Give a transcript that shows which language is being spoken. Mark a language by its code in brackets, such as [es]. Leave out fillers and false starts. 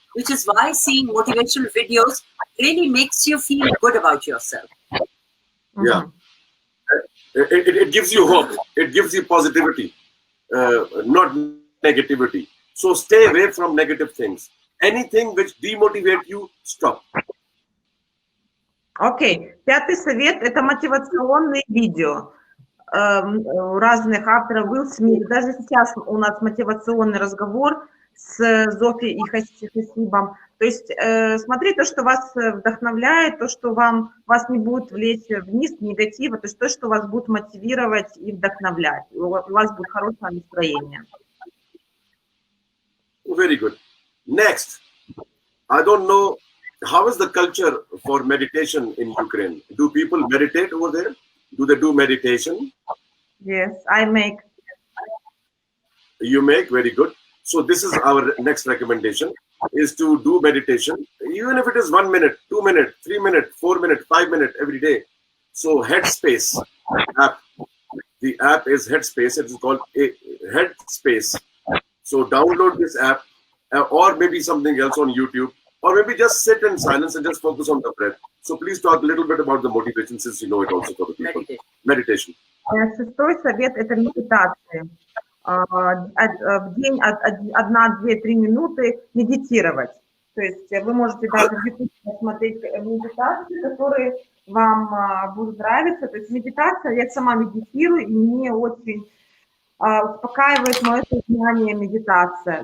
[en] Which is why seeing motivational videos really makes you feel good about yourself. Mm-hmm. Yeah. It gives you hope. It gives you positivity, not negativity. So stay away from negative things. Anything which demotivate you, stop. Окей. [ru] Пятый совет – это мотивационные видео. У разных авторов Уилл Смит. Даже сейчас у нас мотивационный разговор с Зофи и Хасибом. То есть смотри то, что вас вдохновляет, то, что вас не будет влечь вниз, негатива, то есть то, что вас будет мотивировать и вдохновлять. У вас будет хорошее настроение. [en] Very good. Next, I don't know, how is the culture for meditation in Ukraine? Do people meditate over there? Do they do meditation? Yes, I make. You make, very good. So this is our next recommendation, is to do meditation, even if it is 1 minute, 2 minutes, 3 minutes, 4 minutes, 5 minutes every day. So Headspace app, the app is Headspace, it is called Headspace. So download this app or maybe something else on YouTube, or maybe just sit in silence and just focus on the breath. So please talk a little bit about the motivation since you know it also for the people. Meditation. [ru] Шестой совет – это медитация. В день 1, 2, 3 минуты медитировать. То есть вы можете даже в YouTube посмотреть медитации, которые вам будут нравиться. То есть медитация, я сама медитирую, и мне очень успокаивает мое сознание медитация.